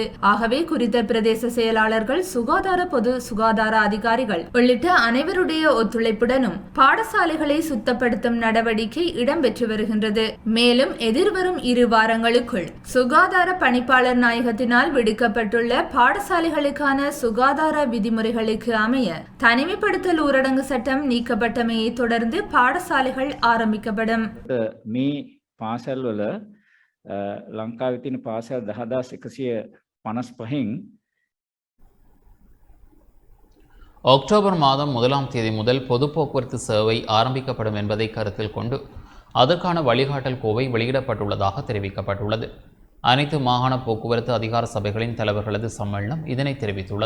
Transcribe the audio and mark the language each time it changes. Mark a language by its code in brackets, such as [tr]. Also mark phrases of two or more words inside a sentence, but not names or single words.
[ta] ஆகவே குறித்த பிரதேச செயலாளர்கள், சுகாதார பொது சுகாதார அதிகாரிகள் உள்ளிட்ட அனைவருடைய ஒத்துழைப்புடனும் பாடசாலைகளை சுத்தப்படுத்தும் நடவடிக்கை இடம்பெற்று வருகின்றது. மேலும் எதிர்வரும் 2 வாரங்களுக்குள் சுகாதார பணிப்பாளர் நாயகத்தினால் விடுக்கப்பட்டுள்ள பாடசாலைகளுக்கான சுகாதார விதிமுறைகளுக்கு அமைய தனிமைப்படுத்தல் ஊரடங்கு சட்டம் நீக்கப்பட்டமையை தொடர்ந்து பாடசாலைகள் ஆரம்பிக்கப்படும். [si] මේ පාසල් වල ලංකාවේ තියෙන පාසල් 10,155න් [ta] அக்டோபர் மாதம் 1ஆம் தேதி முதல் பொது போக்குவரத்து சேவை ஆரம்பிக்கப்படும் என்பதை கருத்தில் கொண்டு அதற்கான வழிகாட்டல் கோவை வெளியிடப்பட்டுள்ளதாக தெரிவிக்கப்பட்டுள்ளது. அனைத்து மாகாண போக்குவரத்து அதிகார சபைகளின் தலைவர்களது சம்மேளனம் இதனை தெரிவித்துள்ளது.